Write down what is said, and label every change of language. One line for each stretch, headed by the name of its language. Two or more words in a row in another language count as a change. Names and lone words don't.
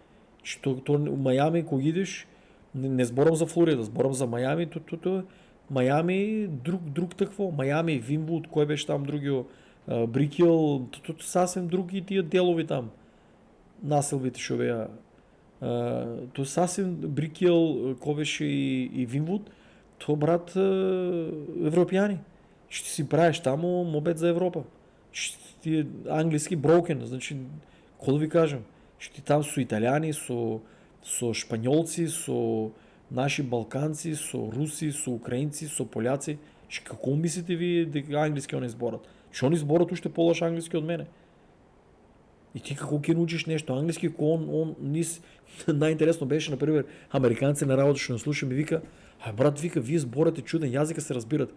Macedonian: Мајами, кога идеш, не зборам за Флорида, зборам за Мајами, Мајами, друг такво. Мајами, Винвуд, кој беше там другиот, Брикел, сасвем други тие делови там. Населбите што беа. То сасвем Брикел, кој беше и Винвуд, тоа брат европјани.
Bulgarian: Ще си правиш тамо мобет за Европа. Ще ти е английски broken,
Macedonian: значи, кој да ви кажем, ще ти там со италијани, со шпањолци, со наши балканци, со руси, со украинци, со поляци. Како мислите ви дека англиски они зборат? Че они зборат уште полош англиски од мене. И ти како ќе научиш нешто англиски, он најинтересно беше, например, американци на работа што не слуша ми вика, брат, вика, вие зборате чуден јазик, се разбират.